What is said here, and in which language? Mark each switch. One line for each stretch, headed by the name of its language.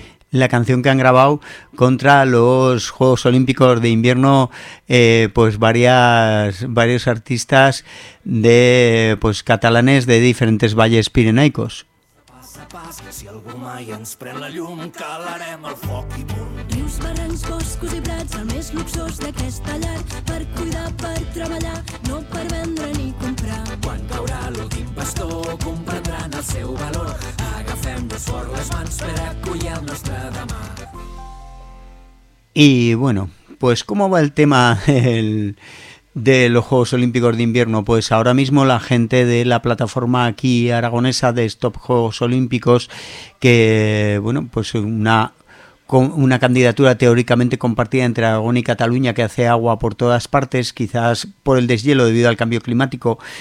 Spanish: La canción que han grabado contra los Juegos Olímpicos de Invierno, pues varios artistas de pues catalanes de diferentes valles pirenaicos.
Catalan: Rius, barrancs, boscos i prats, el més luxós d'aquesta llar, per cuidar, per treballar, no per vendre ni comprar. Quan caurà l'últim pastor, comprendran el seu valor. Agafem-nos fort les mans per acollir el nostre demà.
Spanish: I, bueno, pues ¿cómo va el tema de los Juegos Olímpicos de Invierno? Pues ahora mismo la gente de la plataforma aquí aragonesa de Stop Juegos Olímpicos, que bueno, pues una candidatura teóricamente compartida entre Aragón y Cataluña, que hace agua por todas partes, quizás por el deshielo debido al cambio climático,